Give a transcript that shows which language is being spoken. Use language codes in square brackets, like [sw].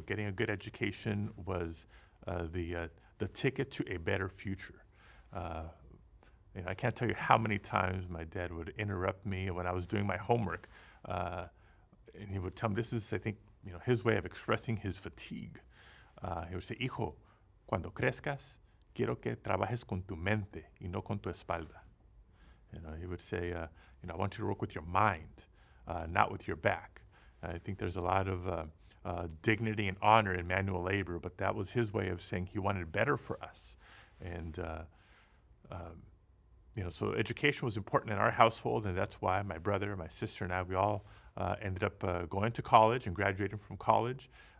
[en] Getting a good education was the ticket to a better future. I can't tell you how many times my dad would interrupt me when I was doing my homework, and he would tell me, this is, I think, his way of expressing his fatigue. [es] He would say, hijo, cuando crezcas, quiero que trabajes con tu mente y no con tu espalda. [en] He would say, I want you to work with your mind, not with your back. I think there's a lot of dignity and honor in manual labor, but that was his way of saying he wanted better for us. And, so education was important in our household, and that's why my brother, my sister, and I, we all ended up going to college and graduating from college.